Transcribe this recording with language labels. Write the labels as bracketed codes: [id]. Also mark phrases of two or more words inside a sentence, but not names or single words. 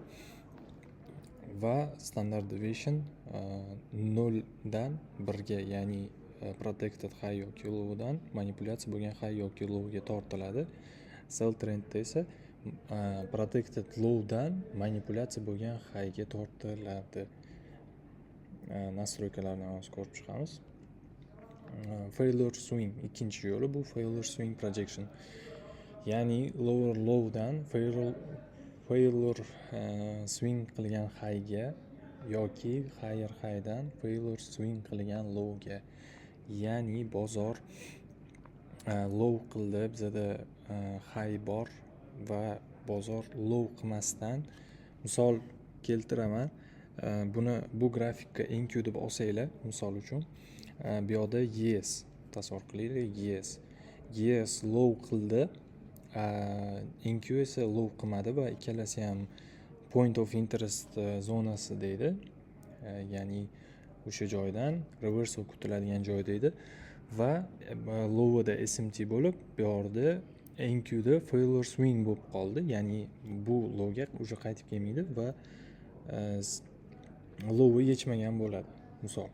[uz] Va [en] standard deviation [uz] 0 dan 1 ga, ya'ni [en] protected high [uz] yoki low dan manipulyatsiya bo'lgan high yoki low ga tortiladi. [en] Sell trendda [uz] esa [en] protected low [uz] dan manipulyatsiya bo'lgan high ga tortiladi. Nastroykalarni hozir ko'rib chiqamiz. [en] Failure swing [uz] ikkinchi yo'li bu [en] failure swing projection. [uz] Ya'ni [en] lower low [uz] dan [en] failure swing [uz] qilgan high ga yoki [en] higher high [uz] dan [en] failure swing [uz] qilgan low ga. Ya'ni bozor low qildi, bizada high bor va bozor low qilmasdan, misol keltiraman, bu grafikka NQ deb olsanglar, misol uchun bu yoqda ES tasavvur qilaylik. ES low qildi, NQ esa low qilmadi va ikkalasi ham [en] point of interest [uz] zonasi deydi. Ya'ni o'sha joydan reversal kutiladigan joy deydi va low'da SMT bo'lib, bu yerda NQda [en] failure swing [uz] bo'lib qoldi. Ya'ni bu low'ga o'sha qaytib kelmaydi va low'ni yechmagan bo'ladi, misol.